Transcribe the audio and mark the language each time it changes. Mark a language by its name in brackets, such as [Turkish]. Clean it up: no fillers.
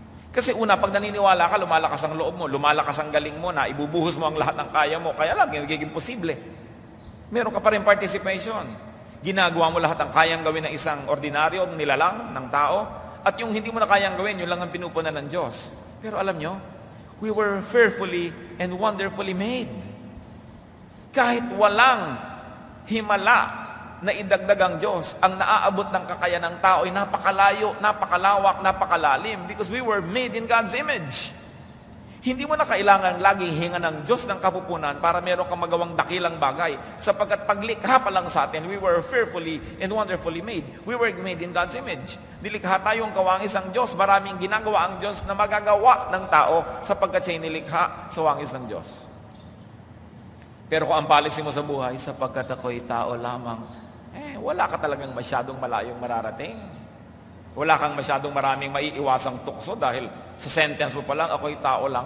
[Filipino] Kasi una, pag naniniwala ka, lumalakas ang loob mo, lumalakas ang galing mo na ibubuhos mo ang lahat ng kaya mo, kaya lang, nagiging posible. Meron ka pa rin participation. Ginagawa mo lahat ang kayang gawin ng isang ordinaryo, nilalang, ng tao, at yung hindi mo na kayang gawin, yun lang ang pinupunan ng Diyos. Pero alam nyo, [English] we were fearfully and wonderfully made. [Filipino] Kahit walang himala na idagdag ang Diyos, ang naaabot ng kakayahan ng tao ay napakalayo, napakalawak, napakalalim [English] because we were made in God's image. [Filipino] Hindi mo na kailangan laging hinga ng Diyos ng kapupunan para meron kang magawang dakilang bagay sapagkat paglikha pa lang sa atin, [English] we were fearfully and wonderfully made. We were made in God's image. [Filipino] Nilikha tayong kawangis ang Diyos. Maraming ginagawa ang Diyos na magagawa ng tao sapagkat siya'y nilikha sa wangis ng Diyos. Pero kung ang policy mo sa buhay, sapagkat ako'y tao lamang, wala ka talagang masyadong malayong mararating. Wala kang masyadong maraming maiiwasang tukso dahil sa sentence mo pa lang, ako'y tao lang.